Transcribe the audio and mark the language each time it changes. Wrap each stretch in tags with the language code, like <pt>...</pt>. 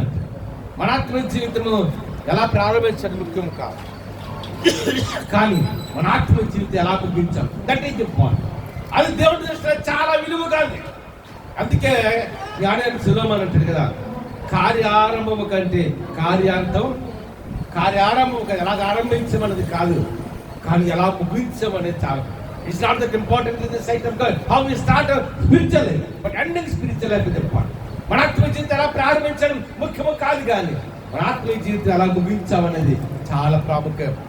<te>అంటే మన ఆత్మీయ జీవితము ఎలా ప్రారంభించడం ముఖ్యం కాదు, కానీ మన ఆత్మీయ జీవితం ఎలా ముగించాలి,</te> <en>That is important.</en> <te>అది దేవుడి దృష్టిలో చాలా విలువ కాదు. అందుకే జ్ఞానాన్ని సులభం అంటాడు కదా, కార్యారంభము కంటే కార్యాంతం, కార్యారంభం ఎలా ఆరంభించమన్నది కాదు, కానీ ఎలా ముగించమనేది చాలా.</te> <en>It's not that important in the sight of God. How we start spiritually, but ending spiritual life is important.</en> <te>మన ఆత్మీయ జీవితం ఎలా ప్రారంభించడం ముఖ్యము కాదు, కానీ మన ఆత్మీయ జీవితం ఎలా ముగించామనేది చాలా ప్రాముఖ్యం.</te>